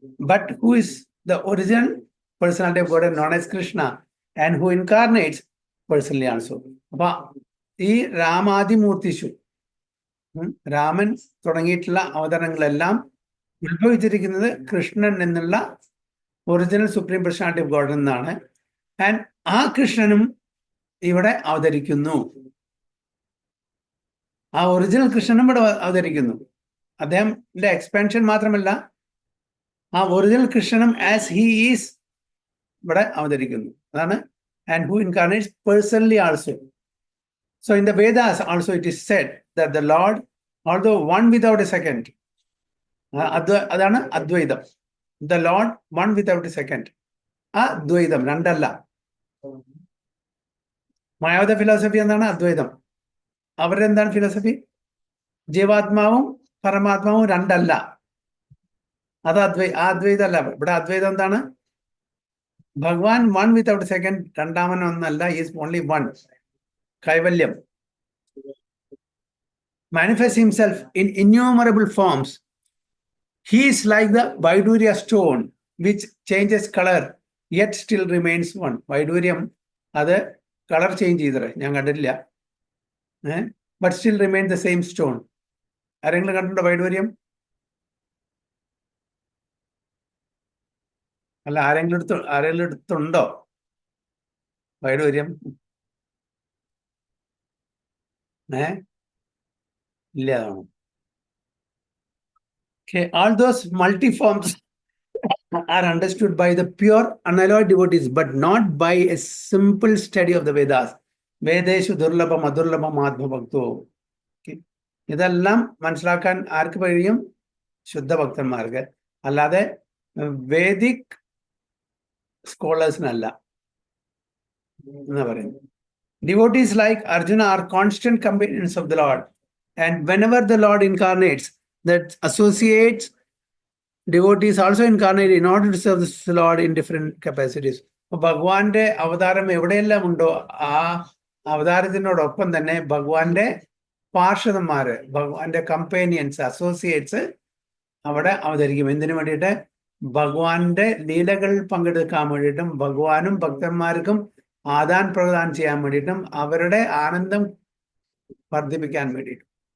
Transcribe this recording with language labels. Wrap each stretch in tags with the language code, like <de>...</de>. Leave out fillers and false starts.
<en>But who is the original personality of God known as Krishna and who incarnates personally also.</en> <ml>അപ്പൊ ഈ രാമാദിമൂർത്തിഷു, രാമൻ തുടങ്ങിയിട്ടുള്ള അവതാരങ്ങളെല്ലാം ഉത്ഭവിച്ചിരിക്കുന്നത് കൃഷ്ണൻ എന്നുള്ള original supreme personality of God എന്നാണ്. And ആ കൃഷ്ണനും ഇവിടെ അവതരിക്കുന്നു. ആ ഒറിജിനൽ കൃഷ്ണനും ഇവിടെ അവതരിക്കുന്നു. അദ്ദേഹത്തിന്റെ എക്സ്പാൻഷൻ മാത്രമല്ല, ആ ഒറിജിനൽ കൃഷ്ണനും</ml> <en>as he is</en> <ml>ഇവിടെ അവതരിക്കുന്നു. അതാണ്</ml> <en>And who incarnates personally also. So in the Vedas also it is said that the Lord, although one without a second,</en> <ml>അതാണ് അദ്വൈതം.</ml> <en>The Lord one without a second.</en> <ml>അദ്വൈതം, രണ്ടല്ല. മായാവത philosophy എന്താണ്? അദ്വൈതം. അവരുടെ എന്താണ് ഫിലോസഫി? ജീവാത്മാവും പരമാത്മാവും രണ്ടല്ല. അത് അദ്വൈതമല്ല. ഇവിടെ അദ്വൈതം എന്താണ്? ഭഗവാൻ</ml> <en>one without second,</en> <ml>രണ്ടാമൻ ഒന്നല്ല,</ml> <en>Is only one.</en> <ml>കൈവല്യം.</ml> <en>manifests himself in innumerable forms. He is like the Vaidurya stone which changes color yet still remains one.</en> <ml>Vaiduriam അത് കളർ ചേഞ്ച് ചെയ്തത് ഞാൻ കണ്ടിട്ടില്ല.</ml> <en>But still remain the same stone.</en> <ml>ആരെങ്കിലും കണ്ടിട്ടുണ്ടോ വൈഡൂര്യം? അല്ല, ആരെങ്കിലും എടുത്തുണ്ടോ വൈഡൂര്യം? ഇല്ല.</ml> <en>Okay, all those multiforms are understood by the pure unalloyed devotees, but not by a simple study of the Vedas.</en> <sa>Vedeshu durlabham adurlabham ആത്മഭക്തോ.</sa> <ml>ഇതെല്ലാം മനസ്സിലാക്കാൻ ആർക്ക് കഴിയും? ശുദ്ധ ഭക്തന്മാർക്ക്, അല്ലാതെ വേദിക് സ്കോളേഴ്സിനല്ല എന്നാ പറയുന്നത്.</ml> <en>Devotees like Arjuna are constant companions of the Lord, and whenever the Lord incarnates, that associates devotees also incarnate in order to serve the Lord in different capacities.</en> <ml>ഭഗവാന്റെ അവതാരം എവിടെയെല്ലാം ഉണ്ടോ ആ അവതാരത്തിനോടൊപ്പം തന്നെ ഭഗവാന്റെ പാർഷദന്മാര്, ഭഗവാന്റെ കമ്പേനിയൻസ്, അസോസിയേറ്റ്സ് അവിടെ അവതരിക്കും. എന്തിനു വേണ്ടിയിട്ട്? ഭഗവാന്റെ ലീലകൾ പങ്കെടുക്കാൻ വേണ്ടിയിട്ടും ഭഗവാനും ഭക്തന്മാർക്കും ആദാൻ പ്രദാനം ചെയ്യാൻ വേണ്ടിയിട്ടും അവരുടെ ആനന്ദം വർദ്ധിപ്പിക്കാൻ വേണ്ടിയിട്ടും.</ml>